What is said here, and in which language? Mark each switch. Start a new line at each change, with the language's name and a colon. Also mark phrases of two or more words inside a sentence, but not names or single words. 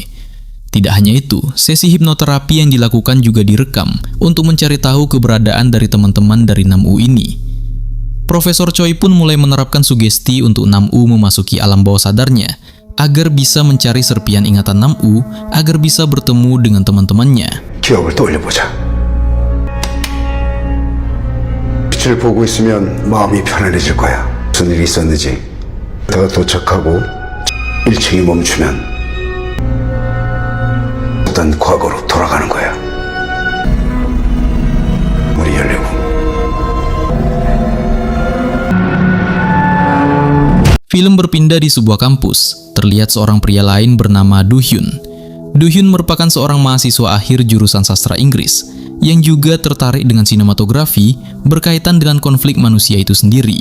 Indonesian: Tidak hanya itu, sesi hipnoterapi yang dilakukan juga direkam untuk mencari tahu keberadaan dari teman-teman dari Nam-woo ini. Profesor Choi pun mulai menerapkan sugesti untuk Nam-woo memasuki alam bawah sadarnya agar bisa mencari serpian ingatan Nam-woo agar bisa bertemu dengan teman-temannya.
Korean: 기억을 떠올려보자. 빛을 보고 있으면 마음이 편안해질 거야. 무슨 일이 있었는지. 내가 도착하고 1층이 멈추면 어떤 과거로 돌아가는 거야. 문이 열리고.
Indonesian: Film berpindah di sebuah kampus. Terlihat seorang pria lain bernama Do-hyun. Do-hyun merupakan seorang mahasiswa akhir jurusan sastra Inggris yang juga tertarik dengan sinematografi berkaitan dengan konflik manusia itu sendiri.